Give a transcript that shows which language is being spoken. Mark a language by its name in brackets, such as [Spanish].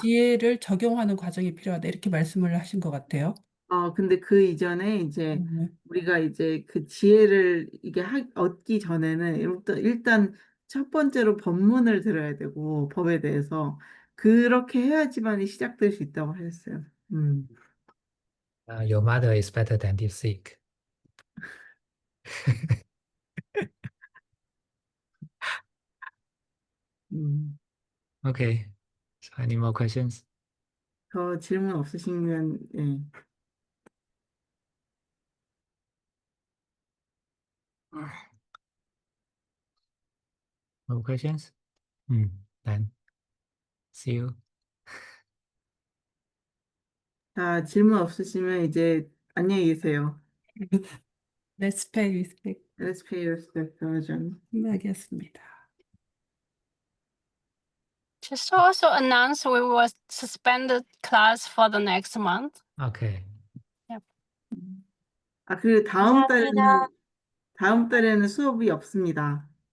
[Korean] 지혜를 적용하는 과정이 필요하다. 이렇게 말씀을 하신 것 같아요. 근데 그 이전에 이제 음, 우리가 이제 그 지혜를 이게 얻기 전에는 일단 첫 번째로 법문을 들어야 되고 법에 대해서 그렇게 해야지만이 시작될 수 있다고 하셨어요. [English] Your mother is better than DeepSeek. 음. Okay. So any more questions? [Korean] 더 질문 없으시면 예. [English] No questions? Then see you. [Korean] 자, 질문 없으시면 이제 안녕히 계세요. [English] Let's pay respect. Let's pay respect, John. [Korean] 끝나겠습니다. [English] Just also announce we will suspend the class for the next month. Okay. [Korean] 그리고 감사합니다. 다음 달에는 수업이 없습니다.